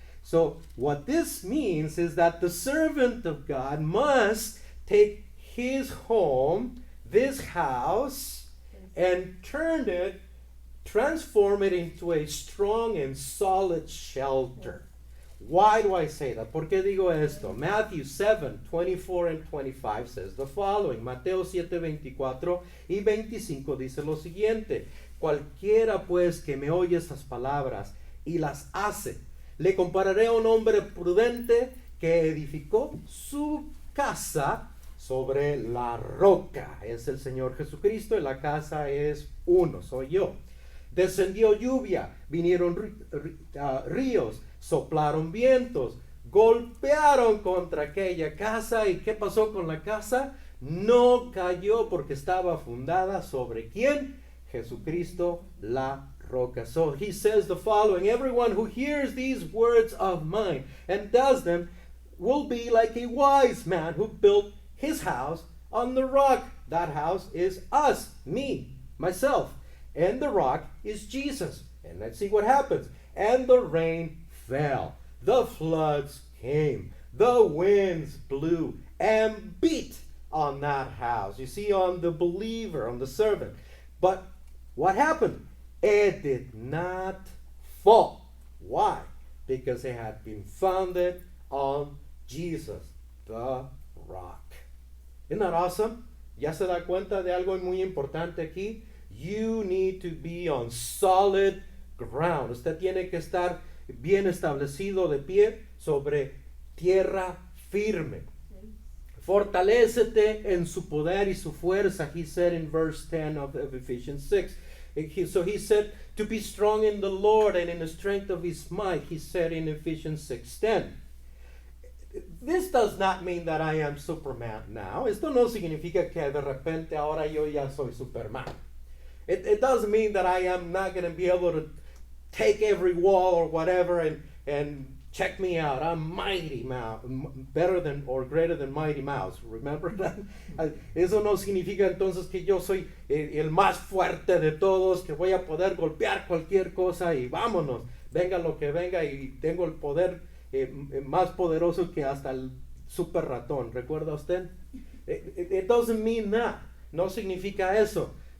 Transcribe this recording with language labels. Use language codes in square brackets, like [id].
[en] So, what this means is that the servant of God must take his home, this house, and transform it into a strong and solid shelter. Why do I say that? [es] ¿Por qué digo esto? [en] Matthew 7:24 and 25 says the following. [es] Mateo 7:24 y 25 dice lo siguiente. Cualquiera pues que me oye estas palabras y las hace, le compararé a un hombre prudente que edificó su casa sobre la roca. Es el Señor Jesucristo y la casa es uno, soy yo. Descendió lluvia, vinieron ríos, soplaron vientos, golpearon contra aquella casa. ¿Y qué pasó con la casa? No cayó porque estaba fundada sobre ¿quién? Jesucristo, la roca. [en] So he says the following. Everyone who hears these words of mine and does them will be like a wise man who built his house on the rock. That house is us, me, myself. And the rock is Jesus. And let's see what happens. And the rain fell. The floods came. The winds blew and beat on that house. You see, on the believer, on the servant. But what happened? It did not fall. Why? Because it had been founded on Jesus, the rock. Isn't that awesome? [es] ¿Ya se da cuenta de algo muy importante aquí? [en] You need to be on solid ground. [es] Usted tiene que estar bien establecido de pie sobre tierra firme. Fortalécete en su poder y su fuerza, [en] he said in verse 10 of Ephesians 6. So he said to be strong in the Lord and in the strength of his might, he said in Ephesians 6:10. This does not mean that I am Superman now. Esto no significa que de repente ahora yo ya soy Superman. It doesn't mean that I am not going to be able to take every wall or whatever and check me out, I'm mighty mouse, better than or greater than Mighty Mouse. Remember that? [es] Eso no significa entonces que yo soy el más fuerte de todos, que voy a poder golpear cualquier cosa y vámonos, venga lo que venga y tengo el poder más poderoso que hasta el super ratón. ¿Recuerda usted? [en] It doesn't mean that. [es] No significa eso.